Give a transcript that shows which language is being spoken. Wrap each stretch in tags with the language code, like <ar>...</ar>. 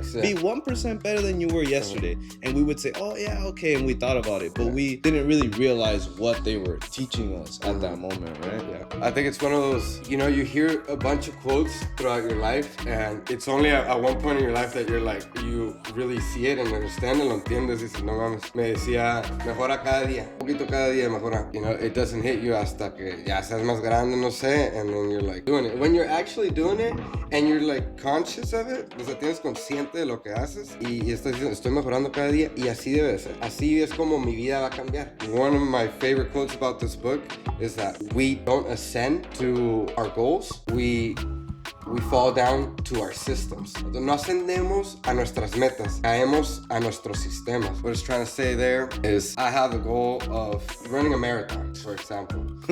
<en>Be 1% better than you were yesterday. And we would say, oh yeah, okay, and we thought about it, but we didn't really realize what they were teaching us at that moment, right? Yeah. I think it's one of those, you know, you hear a bunch of quotes throughout your life, and it's only at one point in your life that you're like, you really see it and understand it,</en> <es>lo entiendes, y dices, no mames. Me decía, mejora cada día, un poquito cada día mejora.</es> <en>You know, it doesn't hit you</en> <es>hasta que ya seas más grande, no sé,</es> <en>and then you're like doing it. When you're actually doing it, and you're like conscious of it,</en> <es>o sea, tienes consciente de lo que haces, y estás diciendo, estoy mejorando cada día, y así debe de ser. Así es como mi vida va a cambiar.</es> <en>One of my favorite quotes about this book is that we don't ascend to our goals, we we fall down to our systems.</en> <es>No ascendemos a nuestras metas, caemos a nuestros sistemas.</es> <en>What it's trying to say there is I have the goal of running a marathon, for example.</en>